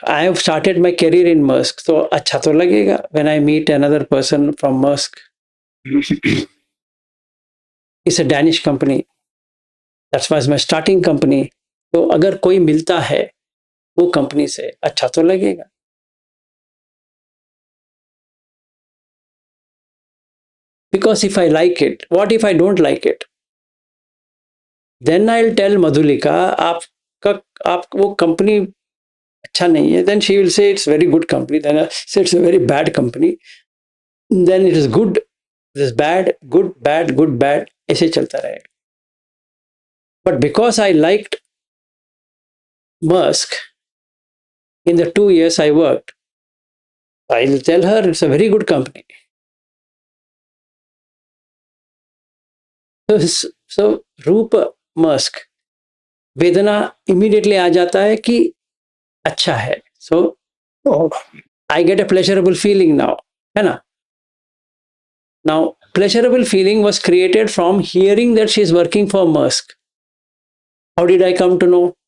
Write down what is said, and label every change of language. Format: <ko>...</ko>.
<en>I have started my career in Maersk.</en> <hi>तो अच्छा तो लगेगा</hi> <en>When I meet another person from Maersk. It's a Danish company. That's was my starting company.</en> <hi>तो अगर कोई मिलता है वो कंपनी से, अच्छा तो लगेगा.</hi> <en>Because if I like it, what if I don't like it? Then I'll tell Madhulika,</en> <hi>आप वो कंपनी अच्छा नहीं है.</hi> <en>Then she will say it's very good company. Then I say it's a very bad company. Then it is good, it is bad, good, bad, good, bad.</en> <hi>ऐसे चलता रहेगा.</hi> <en>But because I liked Musk in the 2 years I worked, I'll tell her it's a very good company.</en> <hi>So रूप Musk, वेदना immediately आ जाता है कि अच्छा है.</hi> <en>So I get a pleasurable feeling now, है ना. Now pleasurable feeling was created from hearing that she is working for Maersk. How did I come to know?</en>